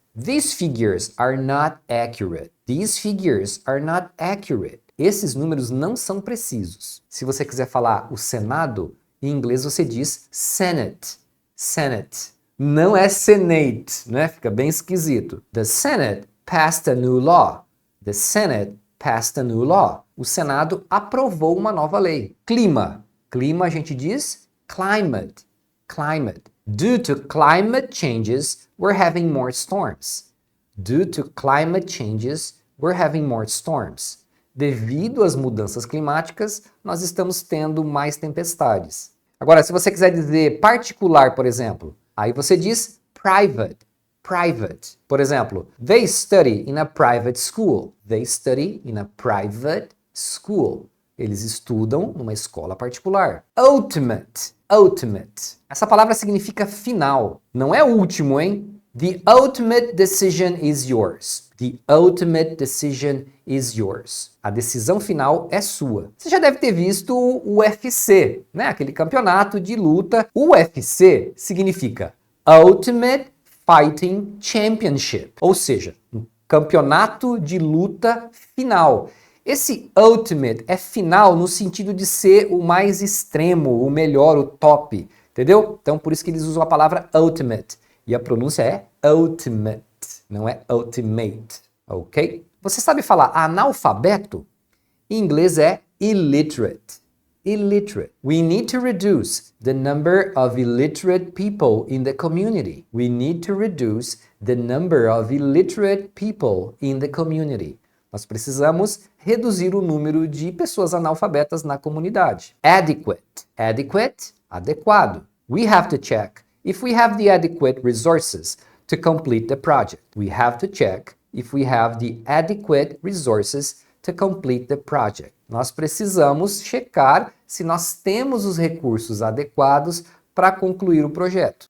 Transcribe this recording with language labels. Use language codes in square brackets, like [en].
[en] These figures are not accurate. These figures are not accurate. [pt] Esses números não são precisos. Se você quiser falar o Senado, em inglês você diz Senate. Senate. Não é Senate, né? Fica bem esquisito. [en] The Senate passed a new law. The Senate passed a new law. [pt] O Senado aprovou uma nova lei. Clima. Clima a gente diz climate. Climate. [en] Due to climate changes, we're having more storms. Due to climate changes, we're having more storms. [pt] Devido às mudanças climáticas, nós estamos tendo mais tempestades. Agora, se você quiser dizer particular, por exemplo, aí você diz private. Private. Por exemplo, [en] they study in a private school. They study in a private school. [pt] Eles estudam numa escola particular. Ultimate. Ultimate. Essa palavra significa final. Não é último, hein? [en] The ultimate decision is yours. The ultimate decision is yours. [pt] A decisão final é sua. Você já deve ter visto o UFC, né? Aquele campeonato de luta. O UFC significa Ultimate Fighting Championship, ou seja, um campeonato de luta final. Esse ultimate é final no sentido de ser o mais extremo, o melhor, o top, entendeu? Então por isso que eles usam a palavra ultimate. E a pronúncia é ultimate, não é ultimate, ok? Você sabe falar analfabeto? Em inglês é illiterate. Illiterate. [en] We need to reduce the number of illiterate people in the community. We need to reduce the number of illiterate people in the community. [pt] Nós precisamos reduzir o número de pessoas analfabetas na comunidade. Adequate. Adequate, adequado. [en] We have to check if we have the adequate resources to complete the project. We have to check if we have the adequate resources to complete the project. [pt] Nós precisamos checar se nós temos os recursos adequados para concluir o projeto.